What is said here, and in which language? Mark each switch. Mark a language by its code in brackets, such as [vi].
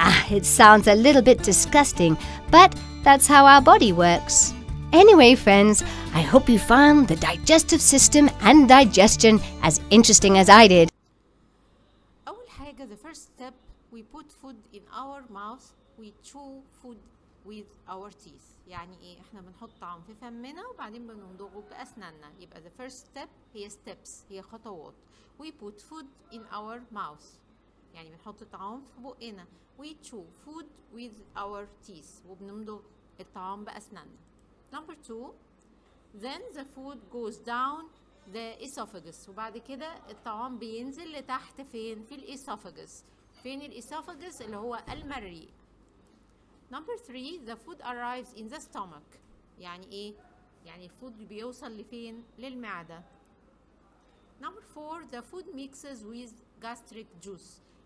[en] It sounds a little bit disgusting, but that's how our body works. Anyway, friends, I hope you found the digestive system and digestion as interesting as I did. [ar] أول حاجة, [en] the first step, we put food in our mouth, we chew food with our teeth. [ar] يعني ايه؟ احنا بنحط طعام في فمنا وبعدين بنمضغه بأسناننا. يبقى [en] the first step [ar] هي steps, هي خطوات. [en] We put food in our mouth. [ar] يعني بنحط طعام في بقنا. [en] We chew food with our teeth. [ar] وبنمضغ الطعام بأسناننا. [en] Number 2, then the food goes down the esophagus. [ar] وبعد كده الطعام بينزل لتحت فين؟ في الاسوفاجس. فين الاسوفاجس؟ اللي هو المريء. [en] Number 3, the food arrives in the stomach. [ar] يعني ايه؟ يعني الفود بيوصل لفين؟ للمعدة. [en] Number 4, the food mixes with gastric juice.